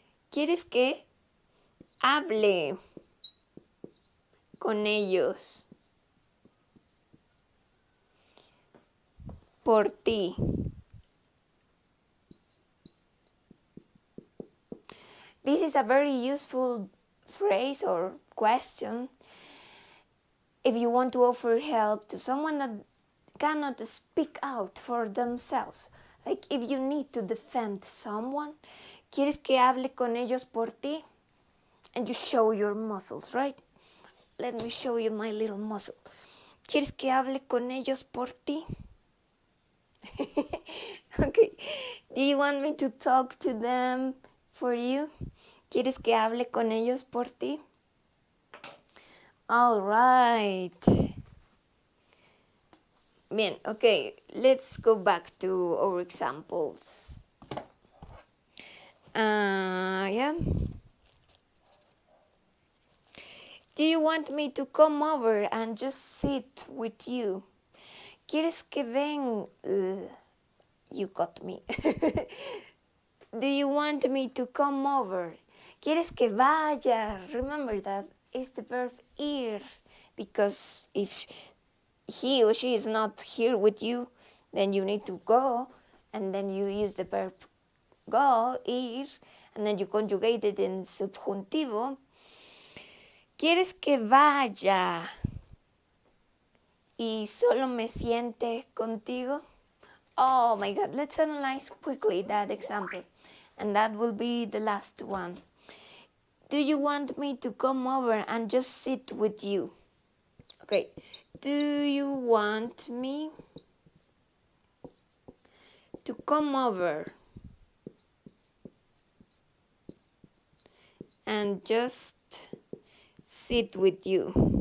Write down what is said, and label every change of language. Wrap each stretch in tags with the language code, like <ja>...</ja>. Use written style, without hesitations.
<es>¿Quieres que hable con ellos por ti?</es> <en>This is a very useful phrase or question if you want to offer help to someone that cannot speak out for themselves. Like if you need to defend someone,</en> <es>¿quieres que hable con ellos por ti?</es> <en>And you show your muscles, right? Let me show you my little muscle.</en> <es>¿Quieres que hable con ellos por ti?</es> <en>Okay. Do you want me to talk to them for you?</en> <es>¿Quieres que hable con ellos por ti?</es> <en>All right.</en> <es>Bien, okay.</es> <en>Let's go back to our examples. Yeah. Do you want me to come over and just sit with you?</en> <es>¿Quieres que ven?</es> <en>You got me. Do you want me to come over?</en> <es>¿Quieres que vaya?</es> <en>Remember that is the verb ir, because if he or she is not here with you, then you need to go, and then you use the verb go, ir, and then you conjugate it in subjuntivo.</en> <es>¿Quieres que vaya y solo me siente contigo?</es> <en>Oh my God, let's analyze quickly that example. And that will be the last one. Do you want me to come over and just sit with you? Okay. Do you want me to come over and just sit with you?</en>